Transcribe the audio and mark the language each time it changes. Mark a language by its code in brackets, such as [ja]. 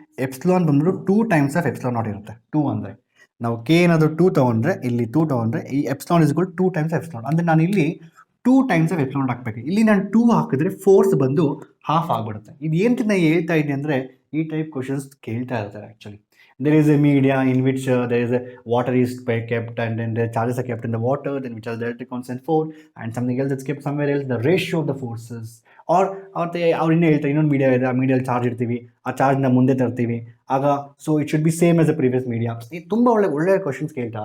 [kn] Epsilon ಬಂದ್ಬಿಟ್ಟು 2 times of epsilon naught ಇರುತ್ತೆ. 2 ಅಂದರೆ ನಾವು ಕೆ ಏನಾದರೂ 2 ತೊಗೊಂಡ್ರೆ, ಇಲ್ಲಿ 2 ತೊಗೊಂಡ್ರೆ ಈ epsilon is equal 2 times epsilon. ಅಂದರೆ ನಾನು ಇಲ್ಲಿ 2 ಟೈಮ್ಸ್ ಆಫ್ ಎಪ್ಸಿಲಾನ್ ಹಾಕಬೇಕು. ಇಲ್ಲಿ ನಾನು 2 ಹಾಕಿದ್ರೆ ಫೋರ್ಸ್ ಬಂದು ಹಾಫ್ ಆಗಿಬಿಡುತ್ತೆ. ಇದು ಏನಂತ ನಾನು ಹೇಳ್ತಾ ಇದ್ದೀನಿ ಅಂದರೆ, ಈ ಟೈಪ್ ಕ್ವಶನ್ಸ್ ಕೇಳ್ತಾ ಇರ್ತಾರೆ actually. [en] There is a media in which there is a water is kept, and then the charges are kept in the water, then which are the electric constant 4, and something else is kept somewhere else, the ratio of the forces. [kn] ಅವ್ರು ಇನ್ನೂ ಹೇಳ್ತಾರೆ, ಇನ್ನೊಂದು media ಇದೆ, ಆ ಮೀಡಿಯಲ್ಲಿ charge ಇಡ್ತೀವಿ, ಆ ಚಾರ್ಜ್ನ ಮುಂದೆ ತರ್ತೀವಿ ಆಗ. [en] So it should be same as a previous media. [kn] ಇದು ತುಂಬ ಒಳ್ಳೆಯ ಕ್ವಶನ್ಸ್ ಕೇಳ್ತಾರೆ.